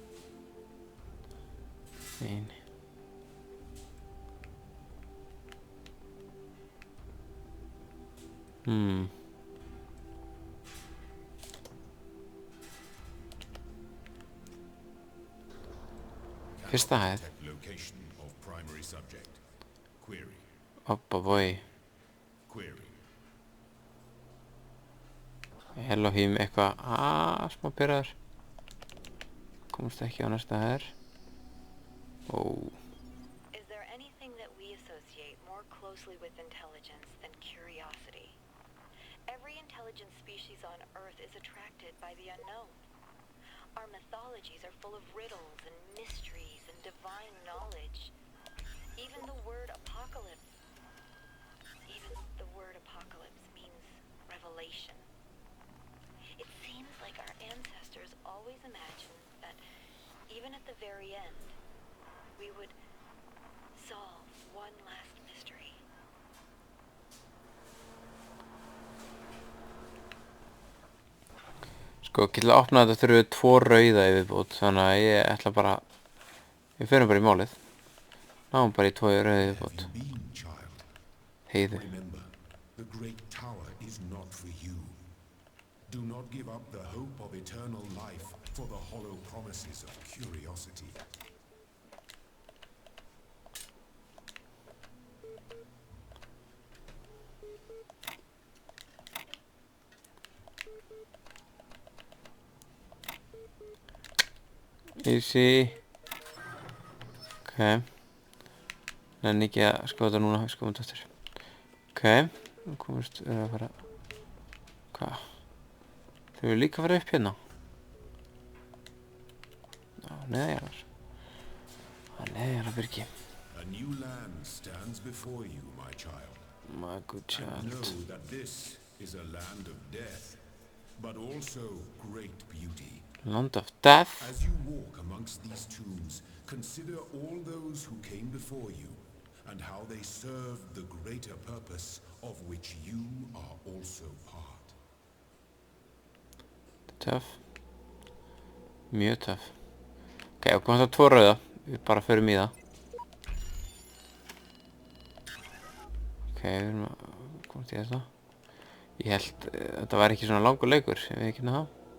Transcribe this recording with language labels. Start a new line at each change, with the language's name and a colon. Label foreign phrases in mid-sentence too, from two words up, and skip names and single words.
Icelandic: Nei. Fyrsta hæð.
English: Location of primary subject. Query. Oppa boy. Query.
Icelandic: Elohim eitthvað smá pyrraður. Komst ekki á næsta hæð.
English: Is there anything that we associate more closely with intelligence than curiosity? Every intelligent species on Earth is attracted by the unknown. Our mythologies are full of riddles and mysteries and divine knowledge. Even the word apocalypse means revelation. It seems like our ancestors always imagined that even at the very end, we would solve one last mystery.
Icelandic: Sko, til að opna þetta þurfum við 2 rauða í viðbót, þannig að ég ætla bara, við förum bara í málið. Náum bara í 2 rauða í viðbót. Heiðu.
English: Remember, the great tower is not for you. Do not give up the hope of eternal life for the hollow promises of curiosity. Easy. Ok.
Icelandic: Nenni ekki að skoða þetta núna, við skoðum þetta eftir. Ok, nú komumst við að fara. Hvað? Þau eru líka að fara upp hérna. Já, neðjarnar. Neðjarnar byrgi.
English: A new land stands before you, my child. My good And child. know that this is a land of death, but also great beauty. Land of Death. As you walk amongst these tombs, consider all those who came before you, and how they served the greater purpose of which you are also part.
Icelandic: Töff. Mjög töff. Ok, og komum það 2 rauða. Við bara förum í það. Ok, við erum að komast í þetta. Ég held þetta var ekki svona langur leikur, ég veit ekki það.